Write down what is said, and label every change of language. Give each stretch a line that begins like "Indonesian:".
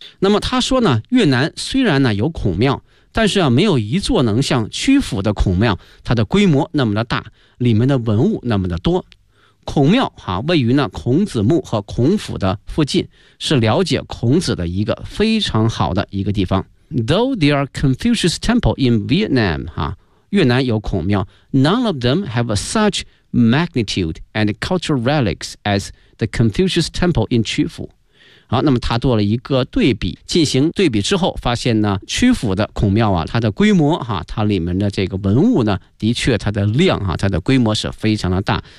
Chinese: 那么他说呢，越南虽然呢有孔庙，但是啊没有一座能像曲阜的孔庙它的规模那么的大，里面的文物那么的多。孔庙啊位于呢孔子墓和孔府的附近，是了解孔子的一个非常好的一个地方。
English: Though there are Confucius temple in Vietnam、啊、
Chinese: 越南有孔庙，
English: None of them have such magnitude and cultural relics as the Confucius temple in 曲阜。
Chinese: 好，那么他做了一个对比，进行对比之后发现呢曲阜的孔庙啊它的规模哈、啊、它里面的这个文物呢的确它的量啊它的规模是非常的大。